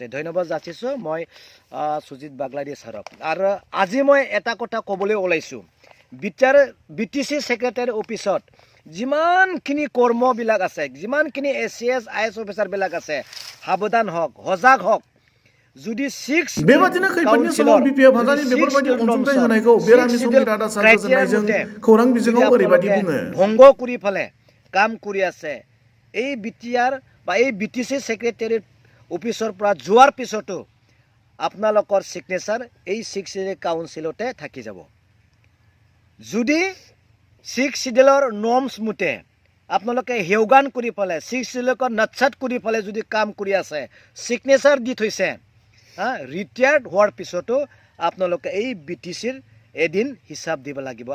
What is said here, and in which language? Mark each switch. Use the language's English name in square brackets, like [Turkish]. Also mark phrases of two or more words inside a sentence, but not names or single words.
[Assamese] ধন্যবাদ যাচিছোঁ মই সুজিত বাগলাৰী ছাৰক। আৰু আজি মই এটা কথা ক'বলৈ ওলাইছোঁ, বিটিচি [English] secretary officeত [Assamese] যিমানখিনি কৰ্মবিলাক আছে, যিমানখিনি ACS IS অফিচাৰবিলাক আছে, সাৱধান হওক, সজাগ হওক। যদি [Bodo] बेबादिनो खैफोदनि समाव बिपिएफ हानजानि बेफोरबायदि अनसुंथाइ होनायखौ बेरामि समनि रादा सान गोजोननायजों खौरां बिजोङाव ओरैबायदि बुङो। [Assamese] ভংগ কৰি ফেলে কাম কৰি আছে। এই বিটিআৰ বা এই বিটিচি [English] secretary officeৰ [Assamese] পৰা যোৱাৰ পিছতো আপোনালোকৰ ছিগনেচাৰ এই 6 [English] schedule councilতে [Assamese] থাকি যাব। যদি 6 [English] scheduleৰ norms [Assamese] মতে আপোনালোকে হেওগান কৰি পেলে 6 শিডিউলক নচ্ছাত কৰি পেলে যদি কাম কৰি আছে, ছিগনেচাৰ দি থৈছে, ৰিটায়াৰ্ড হোৱাৰ পিছতো আপোনালোকে এই বিটিচিৰ এদিন হিচাপ দিব লাগিব।